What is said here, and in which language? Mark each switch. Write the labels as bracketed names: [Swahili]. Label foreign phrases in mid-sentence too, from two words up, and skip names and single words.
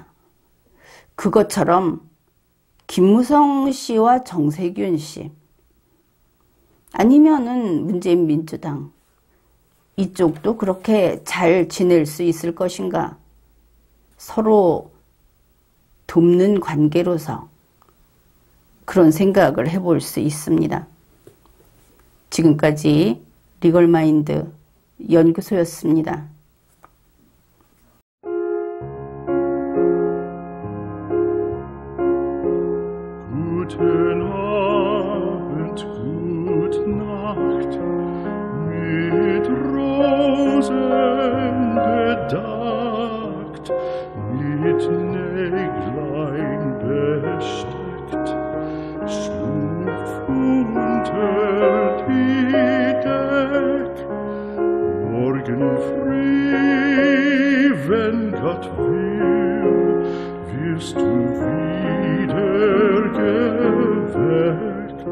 [Korean] 그것처럼 김무성 씨와 정세균 씨 아니면은 문재인 민주당 이쪽도 그렇게 잘 지낼 수 있을 것인가? 서로 돕는 관계로서 그런 생각을 해볼 수 있습니다. 지금까지 리걸마인드 연구소였습니다. [German] Guten Abend, gute Nacht, mit Rosen bedeckt, mit Näglein besteckt, schlupf unter die Deck, morgen früh, wenn Gott will, wirst du wieder geweckt.